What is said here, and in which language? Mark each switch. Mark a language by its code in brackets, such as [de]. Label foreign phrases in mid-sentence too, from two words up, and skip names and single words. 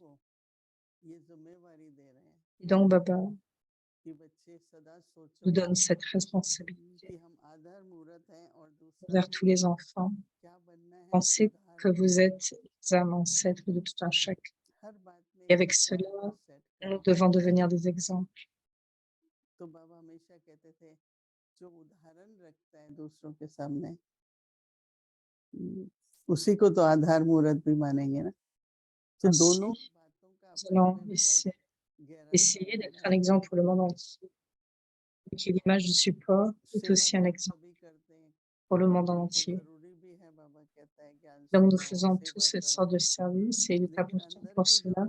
[fr] Et donc, Baba nous donne cette responsabilité envers tous les enfants. Pensez que vous êtes les âmes ancêtres de tout un chacun. Et avec cela, nous devons devenir des exemples. [hi] उसी को तो आधार मूर्त भी मानेंगे ना। तो दोनों [fr] Nous allons essayer d'être un exemple pour le monde entier. Et que l'image du support est aussi un exemple pour le monde entier. Donc, nous faisons tous cette sorte de service et il est important pour cela.